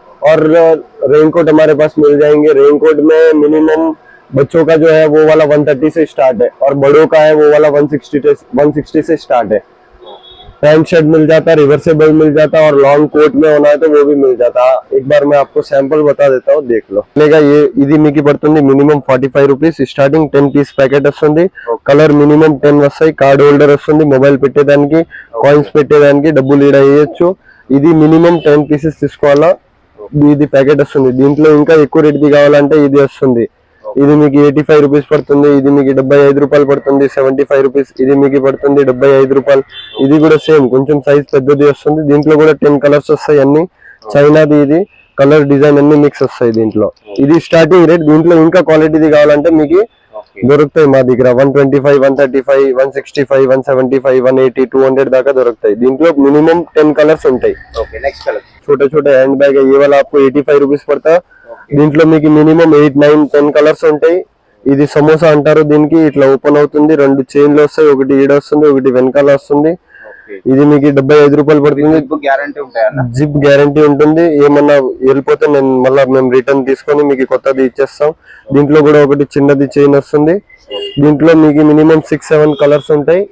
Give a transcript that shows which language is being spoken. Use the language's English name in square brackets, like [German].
[Hindi] और रेनकोट हमारे पास मिल जाएंगे। रेनकोट में मिनिमम बच्चों का जो है वो वाला 130 से स्टार्ट है, और बड़ों का है वो वाला 160 से स्टार्ट है। पैंट शर्ट मिल जाता है, रिवर्सेबल मिल जाता है, और लॉन्ग कोट में होना है तो वो भी मिल जाता है। एक बार मैं आपको सैंपल बता देता हूँ, देख लो। ये [Telugu] ఇది మీకు పడుతుంది minimum 45 rupees. Starting 10 piece packet వస్తుంది. కలర్ మినిమం 10 వస్తాయి. కార్డ్ హోల్డర్ వస్తుంది, మొబైల్ పెట్టేదానికి, కాయిన్స్ పెట్టేదానికి, డబ్బులు ఈడ వేయచ్చు. ఇది మినిమం 10 పీసెస్ తీసుకోవాలా. ఇది ప్యాకెట్ వస్తుంది. దీంట్లో ఇంకా ఎక్కువ రేట్ ది కావాలంటే ఇది వస్తుంది. ఇది మీకు 85 రూపీస్ పడుతుంది. ఇది మీకు 75 రూపాయలు పడుతుంది. 75 రూపీస్. ఇది మీకు పడుతుంది 75 రూపాయలు. ఇది కూడా సేమ్, కొంచెం సైజ్ పెద్దది వస్తుంది. దీంట్లో కూడా 10 కలర్స్ వస్తాయి. అన్ని చైనాది, ఇది కలర్ డిజైన్ అన్ని మిక్స్ వస్తాయి దీంట్లో. ఇది స్టార్టింగ్ రేట్. దీంట్లో ఇంకా క్వాలిటీది కావాలంటే మీకు దొరుకుతాయి మా దగ్గర. 125, 135, 165, 175, 180, 200 దాకా దొరుకుతాయి. దీంట్లో మినిమం 10 కలర్స్ ఉంటాయి. [Hindi] नेक्स्ट कलर छोटे छोटे हैंड बैग है, ये वाला आपको 85 [Telugu] రూపీస్ పడతా. దీంట్లో మీకు మినిమం 8, 9, 10 కలర్స్ ఉంటాయి. ఇది సమోసా అంటారు దీనికి. ఇట్లా ఓపెన్ అవుతుంది, 2 చైన్లు వస్తాయి, ఒకటి ఈడ వస్తుంది, ఒకటి వెనకాల వస్తుంది. ఇది మీకు 75 రూపాయలు పడుతుంది. గ్యారంటీ ఉంటాయన్న? జిప్ గ్యారంటీ ఉంటుంది. ఏమన్నా వెళ్ళిపోతే మేము రిటర్న్ తీసుకొని మీకు కొత్తది ఇచ్చేస్తాం. దీంట్లో కూడా ఒకటి చిన్నది చైన్ వస్తుంది. దీంట్లో మీకు మినిమం 6, 7 కలర్స్ ఉంటాయి.